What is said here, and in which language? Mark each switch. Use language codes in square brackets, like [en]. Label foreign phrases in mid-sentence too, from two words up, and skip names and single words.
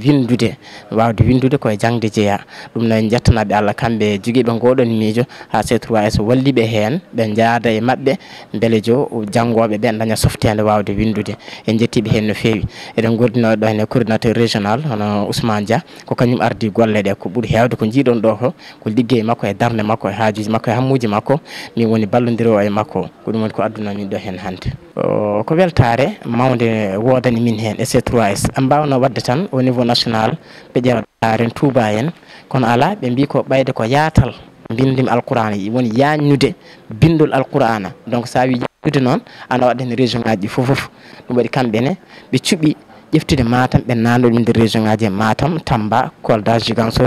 [ff] windude koye jangde jeeya ɗum noon jettanaɓe Allah kamɓe joguiɓe ngoɗon miijo ha C3S walliɓe hen ɓe jaada e mabɓe beele janggoɓeɓe daña softede wawde windude en jettiɓe hen no fewi eɗen gurdino ɗo hen [fr] coordinateur régional [ff] hono Ousmane Dia ko kañum ardi golle ɗe ko ɓuuri hewde ko jiiɗon ɗo ko liggey makko e darde makko e haajuji makko e hammuji makko min woni ballodirowo e makko ko ɗum woni ko adduna min ɗo hen hannde ko weltare mawde wodani min hen e C3S en mbawno wadde tan [fr] au niveau national [ff] ɓe ƴeewa ren Touba en kono ala ɓe mbi ko ɓayde ko yaatal mbindim alqur'ana woni yañude bindol alqur'ana donc sa wi yañude noon ana waɗa hen région ngaji ɗi foof ɗum waɗi kamɓene ɓe cuuɓi ƴeftude Matam ɓe nanɗo nder région ngaji Matam Tamba Kolda Ziguinchor